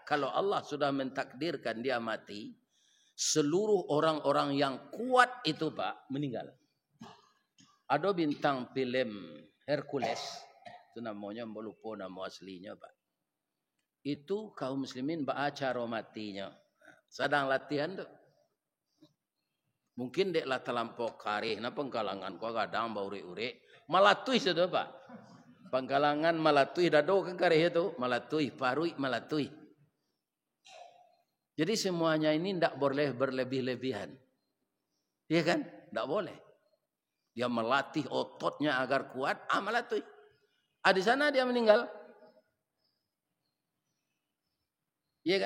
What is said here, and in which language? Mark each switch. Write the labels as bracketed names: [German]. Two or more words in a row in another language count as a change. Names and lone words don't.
[Indonesian] Kalau Allah sudah mentakdirkan dia mati, seluruh orang-orang yang kuat itu Pak meninggal. Ada bintang film Hercules, itu namanya, lupa nama aslinya Pak. Itu kaum muslimin baca matinya. Sedang latihan tu. [Minangkabau] Mungkin dek lah terlampau karih, na pengkalangan ko kadang bauri-uri, malatui sudah Pak. Pengkalangan malatui dado kan karih itu, malatui, parui malatui. [Indonesian] Jadi semuanya ini tidak boleh berlebih-lebihan. Iya kan? Tidak boleh. Dia melatih ototnya agar kuat, melatih. Di sana dia meninggal. Iya kan?